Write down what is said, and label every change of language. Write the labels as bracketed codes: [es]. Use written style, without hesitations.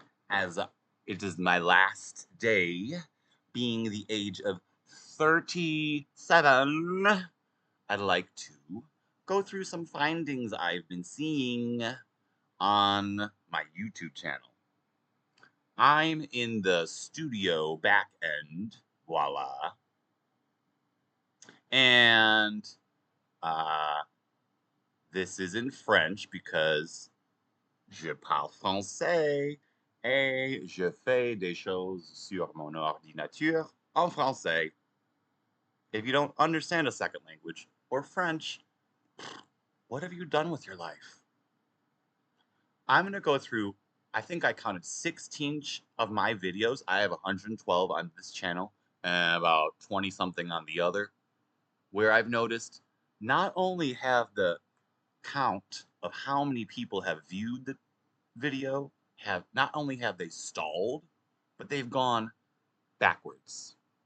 [en] As it is my last day, being the age of 37, I'd like to go through some findings I've been seeing on my YouTube channel. I'm in the studio back end, voila, and uh, this is in French because [fr] je parle français et je fais des choses sur mon ordinateur en français. [en] If you don't understand a second language or French, what have you done with your life? I'm going to go through, I think I counted 16 of my videos. I have 112 on this channel and about 20 something on the other, where I've noticed not only have the count of how many people have viewed the video have not only have they stalled, but they've gone backwards.